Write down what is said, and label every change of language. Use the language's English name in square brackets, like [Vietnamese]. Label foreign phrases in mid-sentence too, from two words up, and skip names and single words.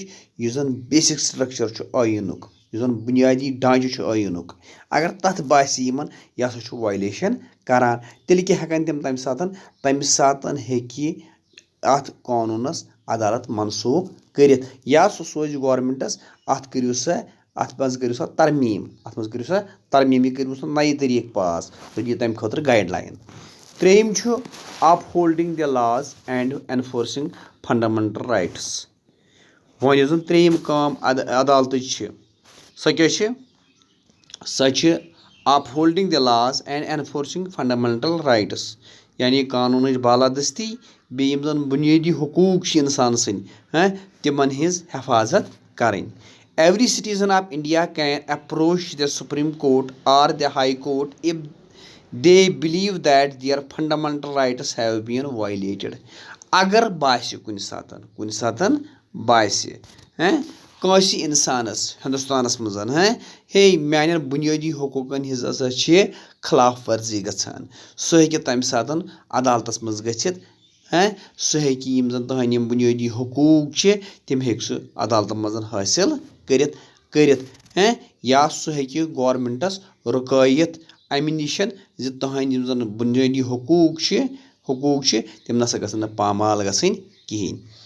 [Kashmiri] یُس زن [English] basic structure [Kashmiri] چھُ ٲیٖنُک، یُس زن بُنیٲدی ڈانچہٕ چھُ ٲیٖنُک، اگر تتھ باسہِ یِمن یہِ ہسا چھُ وایلیشن کران، تیٚلہِ کیٛاہ ہٮ۪کن تِم تمہِ ساتہٕ ہیٚکہِ اتھ قونوٗنس عدالت منسوٗخ کٔرِتھ، یا سُہ سوزِ گورمنٹس اتھ منٛز کٔرِو سا ترمیٖم، یہِ کٔرِو سا نَیہِ طٔریٖقہٕ پاس تہٕ دِیِو تمہِ خٲطرٕ [English] guide line. [Kashmiri] ترٛیٚیِم چھُ [English] up holding the laws and enforcing fundamental rights. [Kashmiri] وۄنۍ یۄس زن ترٛیٚیِم کٲم عدالتٕچ چھِ، سۄ کیٛاہ چھِ؟ سۄ چھِ [English] up holding the laws and enforcing fundamental rights. [Kashmiri] یعنی قانوٗنٕچ بالادستی، بیٚیہِ یِم زن بُنیٲدی حقوٗق چھِ انسان سٕنٛدۍ تِمن ہٕنٛز حفاظت کرٕنۍ. [English] Every citizen of India can approach the Supreme Court or the High Court if they believe that their fundamental rights have been violated. [Kashmiri] اگر باسہِ کُنہِ ساتہٕ باسہِ कٲنٛسہِ اِنسانَس ہِندُستانَس منٛز ہے میانٮ۪ن بُنیٲدی حقوٗقَن ہِنٛز ہسا چھِ خلاف ورزی گژھان سُہ ہیٚکہِ تَمہِ ساتہٕ عدالتَس منٛز گٔژھِتھ سُہ ہیٚکہِ یِم زَن تٕہٕنٛدۍ یِم بُنیٲدی حقوٗق چھِ تِم ہیٚکہِ سُہ عدالتَن منٛز حٲصِل کٔرِتھ یا سُہ ہیٚکہِ گورمٮ۪نٛٹَس رُکٲیِتھ اَمہِ نِش زِ تٕہٕنٛدۍ یِم زَن بُنیٲدی حقوٗق چھِ تِم نَسا گژھن نہٕ پامال گژھٕنۍ کِہیٖنۍ.